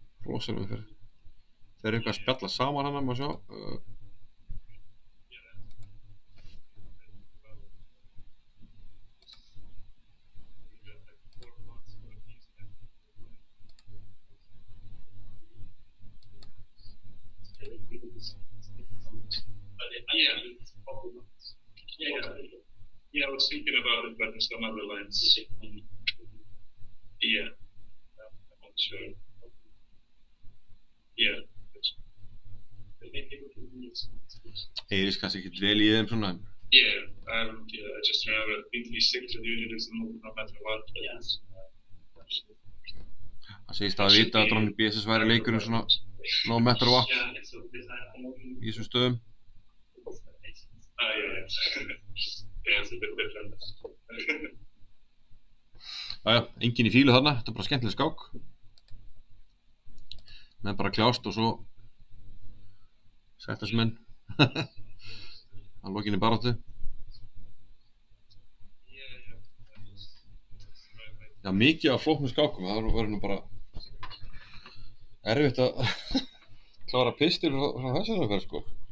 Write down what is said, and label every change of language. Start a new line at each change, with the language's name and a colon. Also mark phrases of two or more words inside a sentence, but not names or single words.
Icelandic: rosalega umferð. Þeir eru eitthvað að spjalla saman hana, má sjá.
English: Yeah, I was thinking about it, but there's some other lines. Yeah, I'm not sure. Yeah.
Icelandic: Heyrist kannski ekkert vel í þeim svona.
English: Yeah, I just remember Bingley 6 usually is no matter what. Yes.
Icelandic: Það segist að vita að Drótning BSS væri leikurinn svona
English: no matter what
Icelandic: í þessum stöðum.
English: Yeah. Yeah, it's a bit different.
Icelandic: Jæja, enginn í fílu þarna, þetta er bara skemmtileg skák. Menn bara kljást og svo sættast menn að lokinni baráttu. Já, mikið af flóknum skákum, það verður nú bara erfitt að klára pistil frá þessari umferð, sko.